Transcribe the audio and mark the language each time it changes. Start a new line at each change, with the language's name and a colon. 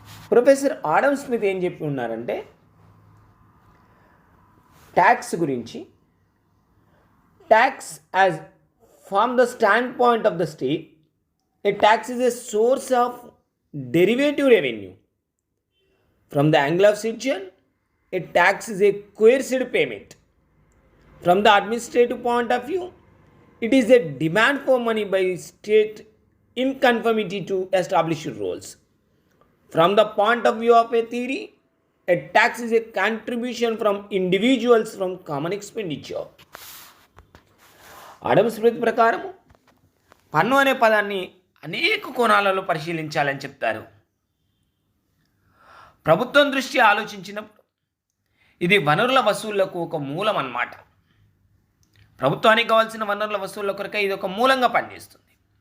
English: professor Adam Smith
Telugu: ఏం చెప్పి ఉన్నారంటే,
English: tax
Telugu: గురించి,
English: Tax as from the standpoint of the state, a tax is a source of derivative revenue. From the angle of citizen, a tax is a coerced payment. From the administrative point of view, it is a demand for money by state in conformity to established rules. From the point of view of a theory, a tax is a contribution from individuals from common expenditure.
Telugu: Adam Smith ప్రకారం పన్ను అనే పదాన్ని అనేక కోణాలలో పరిశీలించాలని చెప్తారు. ప్రభుత్వం దృష్టి ఆలోచించినప్పుడు ఇది వనరుల వసూళ్లకు ఒక మూలం అన్నమాట. ప్రభుత్వానికి కావాల్సిన వనరుల వసూళ్ల కొరకే ఇది ఒక మూలంగా పనిచేస్తుంది.